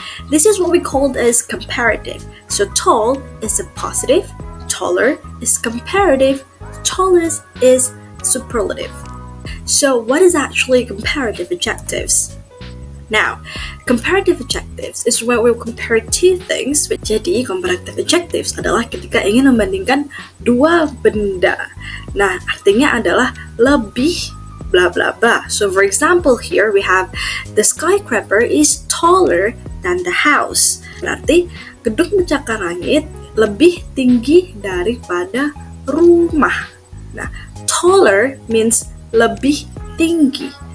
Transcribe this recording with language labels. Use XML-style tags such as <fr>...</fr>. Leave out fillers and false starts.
<en>This is what we call as comparative. So tall is a positive, taller is comparative, tallest is superlative. So what is actually comparative adjectives? Now, comparative adjectives is when we compare two things.</en> <id>Jadi, comparative adjectives adalah ketika ingin membandingkan dua benda. Nah, artinya adalah lebih bla bla bla.</id> <en>So, for example, here we have the skyscraper is taller than the house.</en> <id>Berarti, gedung pencakar langit lebih tinggi daripada rumah. Nah,</id> <en>taller means</en> <id>lebih tinggi.</id>